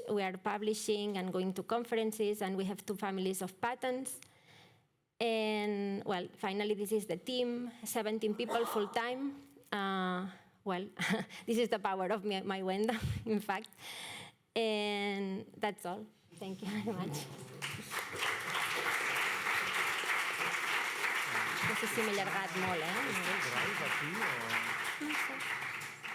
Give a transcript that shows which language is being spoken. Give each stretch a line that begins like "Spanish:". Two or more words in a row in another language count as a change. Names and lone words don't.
English: We are publishing and going to conferences, and we have 2 families of patents. And well, finally, this is the team, 17 people full-time. Well, this is the power of MiWEndo, in fact. And that's all. Thank you very much.
Catalan: No sé si m'he allargat molt, eh? Drive aquí o... No sé.